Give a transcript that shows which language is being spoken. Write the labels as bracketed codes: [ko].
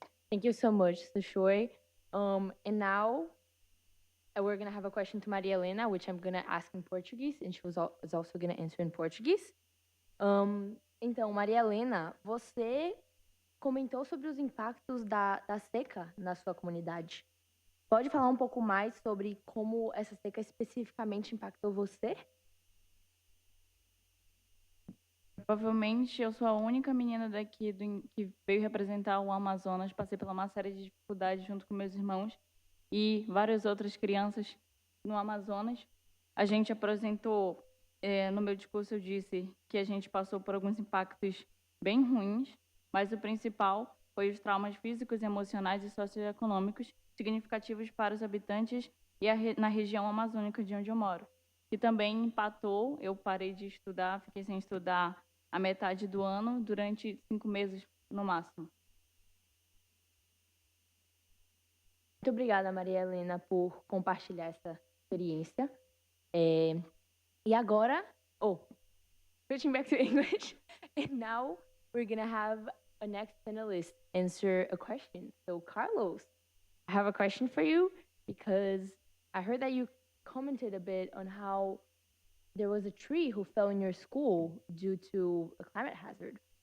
[en] Thank you so much, Sashoy. And now we're going to have a question to Maria Helena, which I'm going to ask in Portuguese, and is also going to answer in Portuguese. [pt] Então, Maria Helena, você comentou sobre os impactos da seca na sua comunidade. Pode falar um pouco mais sobre como essa seca especificamente impactou você? Provavelmente eu sou a única menina daqui que veio representar o Amazonas. Passei por uma série de dificuldades junto com meus irmãos e várias outras crianças no Amazonas. A gente apresentou, no meu discurso eu disse que a gente passou por alguns impactos bem ruins, mas o principal foi os traumas físicos, emocionais e socioeconômicos significativos para os habitantes e na região amazônica de onde eu moro. Que também impactou, eu parei de estudar, fiquei sem estudar a metade do ano, durante 5 meses no máximo. Muito obrigada, Maria Helena, por compartilhar essa experiência. E agora, [en] switching back to English, and now we're gonna have a next panelist answer a question. So, Carlos, I have a question for you because I heard that you commented a bit on how there was a tree who fell in your school due to a climate hazard.